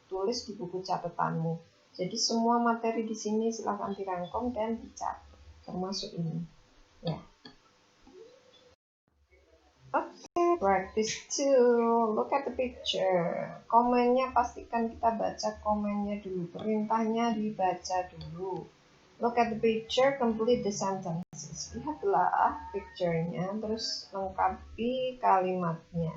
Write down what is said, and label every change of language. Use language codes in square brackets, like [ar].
[id] Tulis di buku catatanmu. Jadi semua materi di sini silakan dirangkum dan dicatat, termasuk ini. Ya. [en] Oke, practice 2. Look at the picture. [id] Komennya pastikan kita baca komennya dulu. Perintahnya dibaca dulu. [en] Look at the picture, complete the sentences. [id] Lihatlah picture-nya, terus lengkapi kalimatnya.